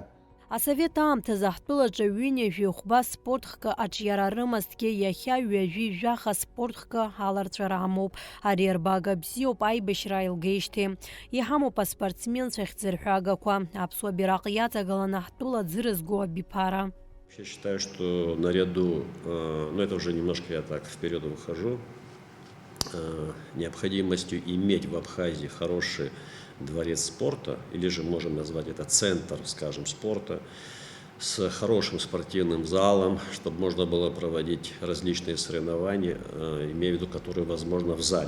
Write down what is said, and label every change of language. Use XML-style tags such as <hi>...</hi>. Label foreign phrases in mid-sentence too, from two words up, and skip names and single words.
<ab>Асовет аамҭазы ҳтәылаҿы ҩынҩажәи хәба спортхкы аҿиара рымазҭгьы иахьа ҩажәи жәаха спортхкы ҳаларҵәара ҳамоуп. Ари арбага бзиоуп аибашьра аилгеижьҭеи. Иҳамоуп аспортсменцәа ихьӡырҳәагақәа. Аԥсуа бираҟ иаҵагаланы ҳтәыла дзырызго абиԥара.</ab> <ru>Я считаю, что наряду, но это уже немножко я так вперед выхожу, необходимостью иметь в Абхазии хороший дворец спорта, или же можем назвать это центр, скажем, спорта, с хорошим спортивным залом, чтобы можно было проводить различные соревнования, имея в виду, которые возможно в зале.</ru>